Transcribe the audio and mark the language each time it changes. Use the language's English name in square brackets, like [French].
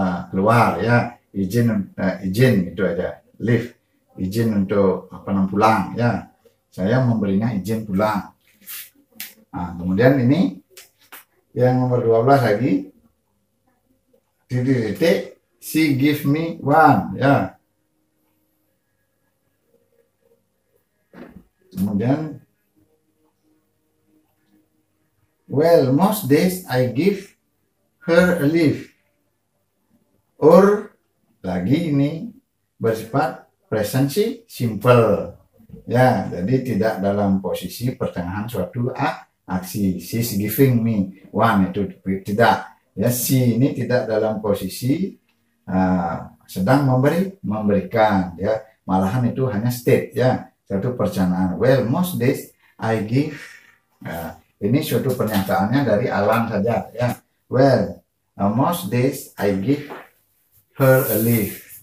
[Indonesian] keluar ya, izin itu ada leave, izin untuk pulang ya, saya memberinya izin pulang. Nah, kemudian ini yang nomor 12 lagi, titik, [English] she give me one [Indonesian] ya. Kemudian [English] well, most days I give her a leave. [Indonesian] Or lagi ini bersifat present simple. Ya, jadi tidak dalam posisi pertengahan suatu aksi. [English] She's giving me one, [Indonesian] itu tidak. Ya, she ini tidak dalam posisi sedang memberikan. Ya, malahan itu hanya state ya, suatu perencanaan. [English] Well, most days I give. [Indonesian] Ini suatu pernyataannya dari Alan saja ya. [English] Well, most days I give her a leave.